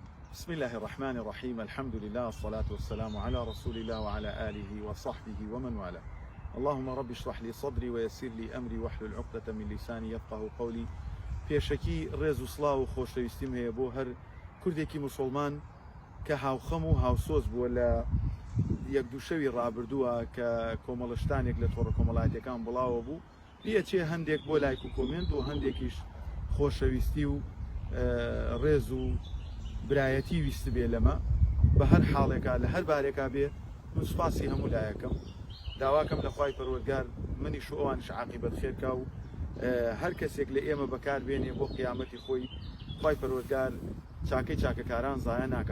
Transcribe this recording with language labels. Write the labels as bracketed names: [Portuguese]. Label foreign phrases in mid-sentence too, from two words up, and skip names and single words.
[Arabic] بسم الله الرحمن الرحيم. الحمد لله والصلاة والسلام على رسول الله وعلى آله وصحبه ومن والاه. اللهم رب اشرح لي صدري ويسر لي أمري واحلل عقدة من لساني يفقه قولي. [Central Kurdish] پێشەکی ڕێز و سڵاو و خۆشەویستیم هەیە بۆ هەر کوردێکی مسلمان کە هاوخەم و هاوسۆز بووە لە یەک دوو شەوی ڕابردووە کە کۆمەڵشتانێک لە تۆڕە کۆمەڵایەتیەکان بڵاوە بوو، پێچێ هەندێک بۆ لایک و کۆمنت و هەندێکیش خۆشەویستی و ڕێز و برایەتی ویست بێ لەمە بە هەر حاڵێکا لە هەر بارێکا بێ من سوپاسی هەموو لایەکەم، داواکەم لە خوای پەروەردگار منیش و ئەوانش عاقیبەت خێرکا و هەر کەسێک لە ئێمە بەکار بێنێ بۆ قیامەتی خۆی خوای پەروەردگار چاکەی چاکەکاران زایە ناکا.